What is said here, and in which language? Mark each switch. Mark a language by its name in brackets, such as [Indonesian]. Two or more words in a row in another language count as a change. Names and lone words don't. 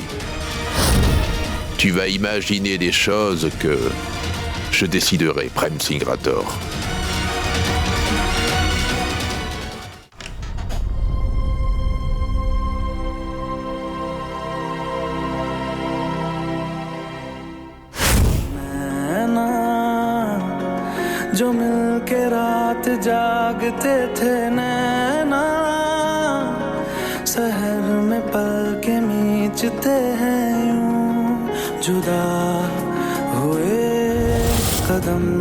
[French] Tu vas imaginer des choses que je déciderai, Prem Singh Rathore. [Hindi] जो मिलके रात जागते थे नैना शहर में पल के मीचते हैं यूं जुदा हुए कदम